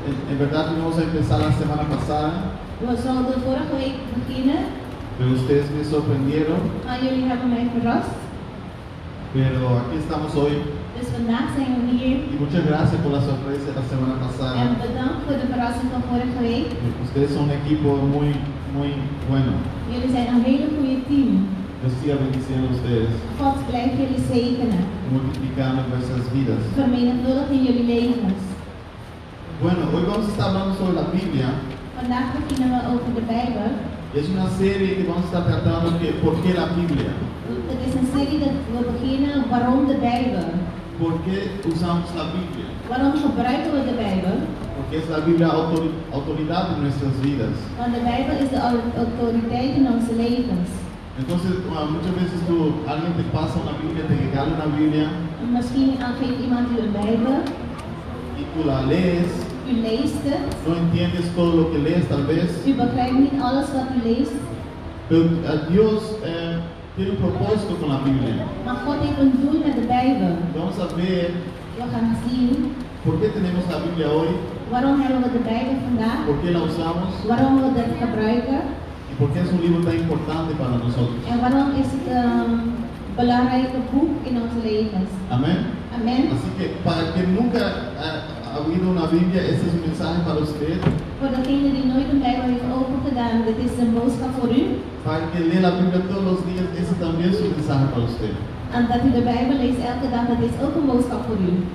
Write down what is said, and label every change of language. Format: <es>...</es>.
<es>En verdad vamos a empezar la semana pasada.</es> <nl>We zouden vorige week beginnen.</nl> <es>Pero ustedes me sorprendieron.</es> <nl>Maar jullie hebben mij verrast.</nl> <es>Pero aquí estamos hoy.</es> <nl>Dus vandaag zijn we hier.</nl> <es>Y muchas gracias por la sorpresa la semana pasada.</es> <nl>En bedankt voor de verrassing van vorige week.</nl> <es>Ustedes son un equipo muy, muy bueno.</es> <nl>Jullie zijn een hele goede team.</nl> <es>Dios siga bendiciendo a ustedes.</es> <nl>God blijft jullie zegenen.</nl> <es>Multiplicando nuestras vidas.</es> <nl>Vermenigvuldigt in jullie levens.</nl> <es>Bueno, hoy vamos a estar hablando sobre la Biblia.</es> <nl>Vandaag beginnen we over de Bijbel.</nl> <es>Es una serie que vamos a estar tratando de por qué la Biblia.</es> <nl>Het is een serie dat we beginnen waarom de Bijbel.</nl> <es>¿Por qué usamos la Biblia?</es> <nl>Waarom gebruiken we de Bijbel?</nl> <es>Porque es la Biblia autoridad en nuestras vidas.</es> <nl>Want de Bijbel is de autoriteit in onze levens.</nl> <es>Entonces, muchas veces tú, alguien te pasa una Biblia, te regala una Biblia.</es> <nl>Misschien geeft iemand je een Bijbel.</nl> <es>Y tú la lees.</es> <nl>U leest het.</nl> <es>No entiendes todo lo que lees, tal vez.</es> <nl>U begrijpt niet alles wat u leest.</nl> <es>Pero Dios tiene un propósito con la Biblia.</es> <nl>Maar God heeft een doel met de Bijbel.</nl> <es>Vamos a ver.</es> <nl>We gaan zien.</nl> <es>¿Por qué tenemos la Biblia hoy?</es> <nl>Waarom hebben we de Bijbel vandaag?</nl> <es>¿Por qué la usamos?</es> <nl>Waarom we dat gebruiken?</nl> <es>¿Por qué es un libro tan importante para nosotros?</es> <nl>En waarom is het een belangrijke boek in onze levens?</nl> <es>Amén. Amén. Así que para el que nunca ha oído una Biblia, este es un mensaje para usted.</es> <nl>Voor degene die nooit een Bijbel heeft opengedaan, dit is een boodschap voor u.</nl> <es>Para el que lee la Biblia todos los días, este también es un mensaje para usted.</es> <nl>En dat u de Bijbel leest elke dag, dat is ook een boodschap voor u.</nl>